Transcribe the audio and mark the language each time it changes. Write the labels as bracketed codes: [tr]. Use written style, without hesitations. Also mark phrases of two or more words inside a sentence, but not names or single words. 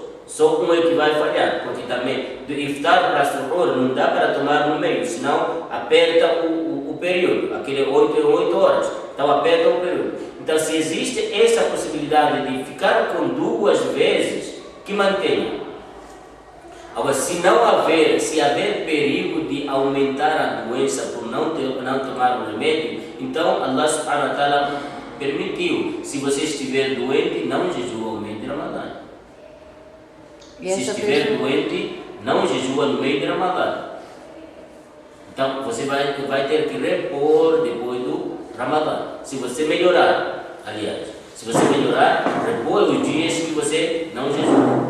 [pt] Só um é que vai falhar, porque também do iftar para suhur não dá para tomar no meio, senão aperta o período, aquele 8 horas, então aperta o período. Então, se existe essa possibilidade de ficar com 2 vezes, que mantenha. Agora, se haver perigo de aumentar a doença por não tomar o remédio, então [ar] الله سبحانه وتعالى [pt] permitiu. Se você estiver doente, não jejua no meio de Ramadã. Se estiver doente, não jejua no meio de Ramadã. Então, você vai ter que repor depois do Ramadã. Se você melhorar, repor os dias que você não jejua.